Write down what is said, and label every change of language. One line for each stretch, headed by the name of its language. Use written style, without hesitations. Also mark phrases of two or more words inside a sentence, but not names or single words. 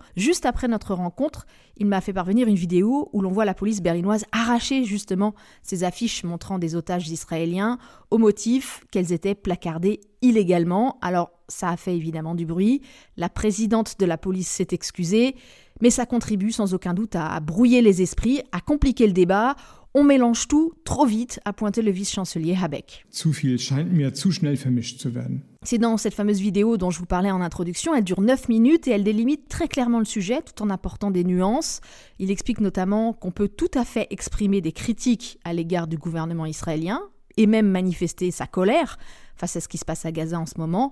French: Juste après notre rencontre, il m'a fait parvenir une vidéo où l'on voit la police berlinoise arracher justement ces affiches montrant des otages israéliens au motif qu'elles étaient placardées illégalement. Alors ça a fait évidemment du bruit. La présidente de la police s'est excusée, mais ça contribue sans aucun doute à brouiller les esprits, à compliquer le débat. On mélange tout trop vite, a pointé le vice-chancelier Habeck.
German: Zu viel scheint mir zu schnell vermischt zu werden.
French: C'est dans cette fameuse vidéo dont je vous parlais en introduction. Elle dure 9 minutes et elle délimite très clairement le sujet tout en apportant des nuances. Il explique notamment qu'on peut tout à fait exprimer des critiques à l'égard du gouvernement israélien et même manifester sa colère face à ce qui se passe à Gaza en ce moment.